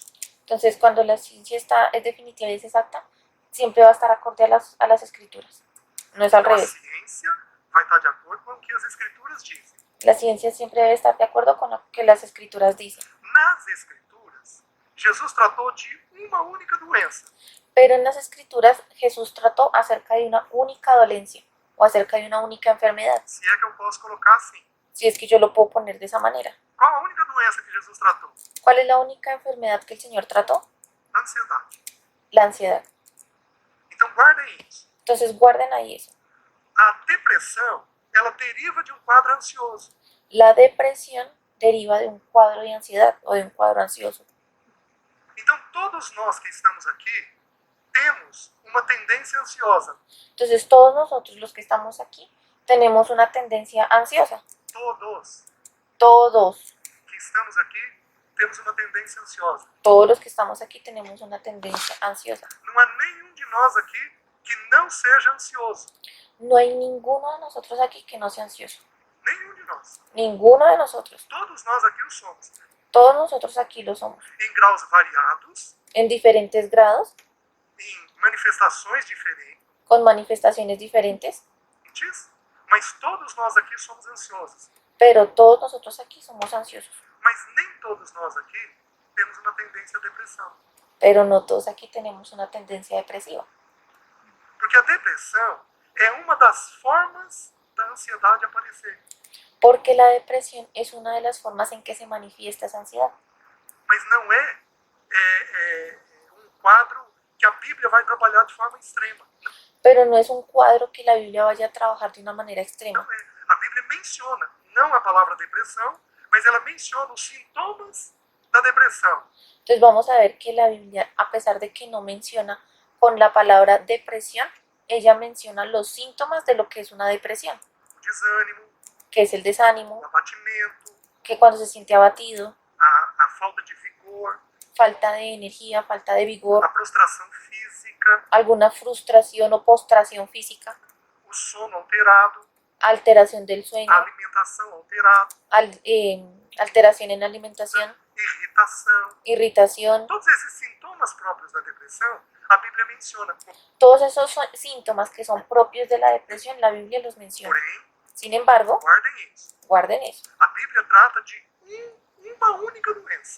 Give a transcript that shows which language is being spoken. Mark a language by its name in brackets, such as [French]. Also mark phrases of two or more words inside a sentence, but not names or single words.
[Spanish] entonces cuando la ciencia es definitiva y es exacta, siempre va a estar acorde a las escrituras. No es al [Portuguese] Então a [Spanish] revés. [Portuguese] ciência vai estar de acordo com o que as escrituras dizem. [Spanish] La ciencia siempre debe estar de acuerdo con lo que las escrituras dicen. [Portuguese] Nas escrituras, Jesus tratou de uma única doença. [Spanish] Pero en las escrituras Jesús trató acerca de una única dolencia o acerca de una única enfermedad, [Portuguese] Se é que eu posso colocar assim. [Spanish] si es que yo lo puedo poner de esa manera. [Portuguese] Qual a única doença que Jesus tratou? [Spanish] ¿Cuál es la única enfermedad que el Señor trató? [Portuguese] Ansiedade. [Spanish] La ansiedad. [Portuguese] Então guardem isso. [Spanish] Entonces guarden ahí eso. [Portuguese] A depressão, ela deriva de um quadro ansioso. [Spanish] La depresión deriva de un cuadro de ansiedad o de un cuadro ansioso. [Portuguese] Então todos nós que estamos aqui temos uma tendência ansiosa. [Spanish] Entonces todos nosotros los que estamos aquí tenemos una tendencia ansiosa. [Portuguese] Todos [Spanish] Todos. [Portuguese] que estamos aqui temos uma tendência ansiosa. [Spanish] Todos los que estamos aquí tenemos una tendencia ansiosa. [Portuguese] Não há nenhum de nós aqui que não seja ansioso. [Spanish] No hay ninguno de nosotros aquí que no sea ansioso. [Portuguese] Nenhum de nós. [Spanish] Ninguno de nosotros. [Portuguese] Todos nós aqui o somos. [Spanish] Todos nosotros aquí lo somos. [Portuguese] Em graus variados, [Spanish] En diferentes grados, [Portuguese] em manifestações diferentes, [Spanish] con manifestaciones diferentes, [Portuguese] mas todos nós aqui somos ansiosos. [Spanish] pero todos nosotros aquí somos ansiosos. [Portuguese] Mas nem todos nós aqui temos uma tendência à depressão. [Spanish] Pero no todos aquí tenemos una tendencia depresiva. [Portuguese] Porque a depressão é uma das formas da ansiedade aparecer. [Spanish] Porque la depresión es una de las formas en que se manifiesta esa ansiedad. [Portuguese] Mas não é um quadro que a Bíblia vai trabalhar de forma extrema. [Spanish] Pero no es un cuadro que la Biblia vaya a trabajar de una manera extrema. [Portuguese] Não é. A Bíblia menciona, não a palavra depressão, mas ela menciona os sintomas da depressão. [Spanish] Entonces vamos a ver que la Biblia, a pesar de que no menciona con la palabra depresión, ella menciona los síntomas de lo que es una depresión, [Portuguese] O desânimo, [Spanish] que es el desánimo, [Portuguese] o abatimento, [Spanish] que cuando se siente abatido, [Portuguese] a falta de vigor, [Spanish] falta de energía, falta de vigor, [Portuguese] a prostração física, [Spanish] alguna frustración o postración física, [Portuguese] o sono alterado, [Spanish] alteración del sueño, [Portuguese] a alimentação alterada, [Spanish] alteración en la alimentación, [Portuguese] irritação. [Spanish] irritación. [Portuguese] Todos esses sintomas próprios da depressão, a Bíblia menciona. [Spanish] Todos esos síntomas que son propios de la depresión, la Biblia los menciona. [Portuguese] Porém, [Spanish] Sin embargo, [Portuguese] guardem isso. [Spanish] guarden eso. [Portuguese] A Bíblia trata de uma única doença.